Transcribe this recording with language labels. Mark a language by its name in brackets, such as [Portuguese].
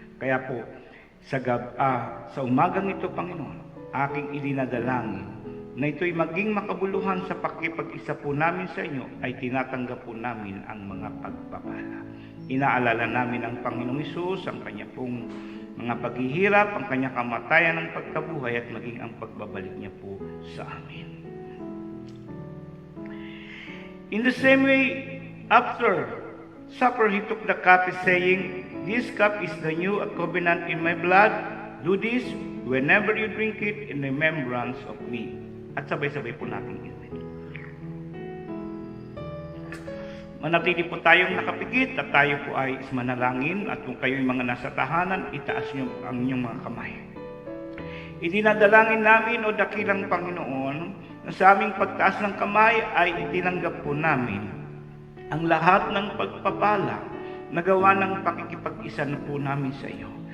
[Filipino] Kaya po, sa umagang ito, Panginoon, aking ilinadalangin na ito'y maging makabuluhan sa pakikipag-isa po namin sa inyo, ay tinatanggap po namin ang mga pagpapala. Inaalala namin ang Panginoong Hesus, ang kanya pong mga paghihirap, ang kanyang kamatayan ng pagkabuhay, at maging ang pagbabalik niya po sa amin. [English] In the same way, after supper, he took the cup, saying, "This cup is the new covenant in my blood. Do this whenever you drink it in remembrance of me." [Filipino] At sabay-sabay po natin inumin. Manatili po tayong nakapikit at tayo po ay manalangin, at kung kayo'y mga nasa tahanan, itaas niyo ang inyong mga kamay. Idinadalangin namin, o dakilang Panginoon, na sa aming pagtaas ng kamay ay itinanggap po namin ang lahat ng pagpapala na gawa ng pakikipag-isa na po namin sa iyo.